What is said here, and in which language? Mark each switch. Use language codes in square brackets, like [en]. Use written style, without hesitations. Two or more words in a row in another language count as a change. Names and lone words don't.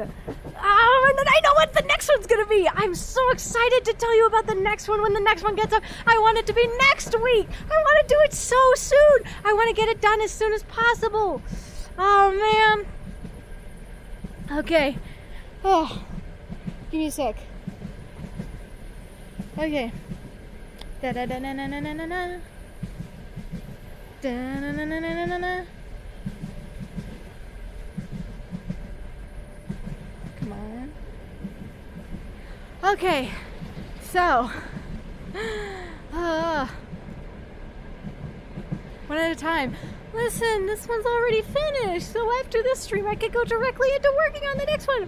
[en] And then I know what the next one's gonna be. I'm so excited to tell you about the next one when the next one gets up. I want it to be next week. I want to do it so soon. I want to get it done as soon as possible. Oh, man. Okay. Oh, give me a sec. Okay. Da-da-da-na-na-na-na-na. Da-na-na-na-na-na-na. Come on. Okay. So. One at a time. Listen, this one's already finished, so after this stream I could go directly into working on the next one.